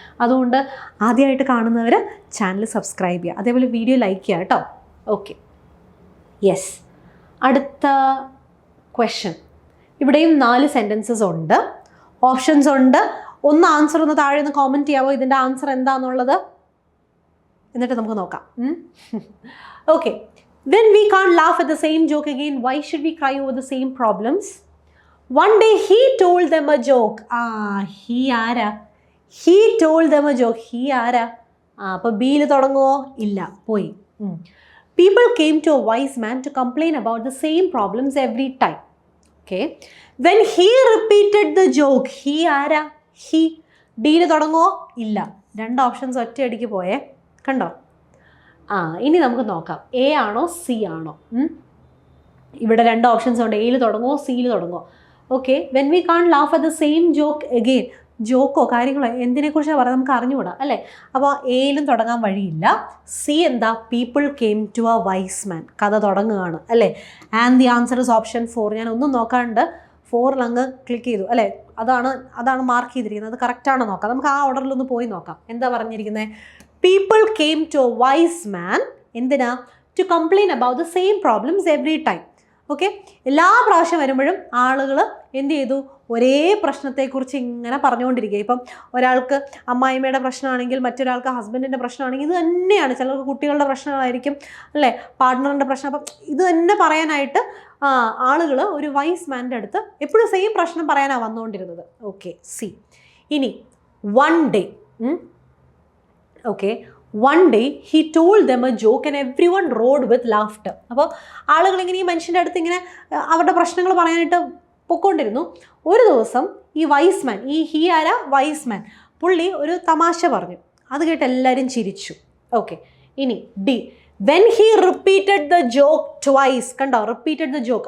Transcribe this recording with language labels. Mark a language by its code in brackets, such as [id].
[ml] അതുകൊണ്ട് ആദ്യമായിട്ട് കാണുന്നവർ ചാനൽ സബ്സ്ക്രൈബ് ചെയ്യുക, അതേപോലെ വീഡിയോ ലൈക്ക് ചെയ്യുക കേട്ടോ. Okay, yes. അടുത്ത ക്വസ്റ്റ്യൻ. ഇവിടെയും 4 സെൻറ്റൻസസ് ഉണ്ട്, ഓപ്ഷൻസ് ഉണ്ട്. ആൻസർ താഴെ ഒന്ന് കോമെൻറ്റ് ചെയ്യാമോ, ഇതിൻ്റെ ആൻസർ എന്താണെന്നുള്ളത്? എന്നിട്ട് നമുക്ക് നോക്കാം. [en] Okay, when we can't laugh at the same joke again, why should we cry over the same problems? One day he told them a joke. [ml] He ആരാ? [en] He told them a joke. [ml] He ആരാ? അപ്പോൾ ബിയിൽ തുടങ്ങുമോ? ഇല്ല, പോയി. [en] People came to a wise man to complain about the same problems every time. Okay, when he repeated the joke, he ആരാ? [ml] He. ഡിയിൽ തുടങ്ങുമോ? ഇല്ല. 2 options ഒറ്റയടിക്ക് പോയേ, കണ്ടോ? ഇനി നമുക്ക് നോക്കാം, എ ആണോ സി ആണോ? ഇവിടെ 2 ഓപ്ഷൻസ് ഉണ്ട്, എയിൽ തുടങ്ങുമോ സിയിൽ തുടങ്ങുമോ? Okay, [en] When we can laugh at the same joke again. [ml] Joko കാര്യങ്ങളോ എന്തിനെക്കുറിച്ചാണ് പറയുന്നത് നമുക്ക് അറിഞ്ഞുകൂടാ അല്ലേ? അപ്പോൾ എയിലും തുടങ്ങാൻ വഴിയില്ല. സി എന്താ? [en] People came to a wise man. [ml] കഥ തുടങ്ങുകയാണ് അല്ലേ? [en] And the answer is option 4. [ml] ഞാൻ ഒന്നും നോക്കാണ്ട് 4 അങ്ങ് ക്ലിക്ക് ചെയ്തു അല്ലേ? അതാണ് മാർക്ക് ചെയ്തിരിക്കുന്നത്. അത് കറക്റ്റാണോ നോക്കാം, നമുക്ക് ആ ഓർഡറിലൊന്ന് പോയി നോക്കാം. എന്താ പറഞ്ഞിരിക്കുന്നത്? [en] People came to a wise man, [ml] എന്തിനാ? [en] To complain about the same problems every time. [ml] Okay, എല്ലാ പ്രാവശ്യം വരുമ്പോഴും ആളുകൾ എന്ത് ചെയ്തു? ഒരേ പ്രശ്നത്തെക്കുറിച്ച് ഇങ്ങനെ പറഞ്ഞുകൊണ്ടിരിക്കുക. ഇപ്പം ഒരാൾക്ക് അമ്മായിമ്മയുടെ പ്രശ്നമാണെങ്കിൽ, മറ്റൊരാൾക്ക് ഹസ്ബൻഡിൻ്റെ പ്രശ്നമാണെങ്കിൽ, ഇത് തന്നെയാണ്. ചിലർക്ക് കുട്ടികളുടെ പ്രശ്നങ്ങളായിരിക്കും അല്ലേ, പാർട്ട്ണറിൻ്റെ പ്രശ്നം. അപ്പം ഇത് തന്നെ പറയാനായിട്ട് ആളുകൾ ഒരു വൈസ് മാൻ്റെ അടുത്ത് എപ്പോഴും സെയിം പ്രശ്നം പറയാനാണ് വന്നുകൊണ്ടിരുന്നത്. Okay, C. ഇനി one day. [en] Okay, one day he told them a joke and everyone roared with laughter. [ml] അപ്പോൾ ആളുകൾ ഇങ്ങനെ ഈ മനുഷ്യൻ്റെ അടുത്ത് ഇങ്ങനെ അവരുടെ പ്രശ്നങ്ങൾ പറയാനായിട്ട് പൊക്കോണ്ടിരുന്നു. ഒരു ദിവസം ഈ വൈസ് മാൻ, ഹി ആരാ? വൈസ് മാൻ, പുള്ളി ഒരു തമാശ പറഞ്ഞു. അത് കേട്ട് എല്ലാവരും ചിരിച്ചു. ഓക്കെ, ഇനി D. [en] When he repeated the joke twice. [ml] കണ്ടോ? [en] Repeated the joke.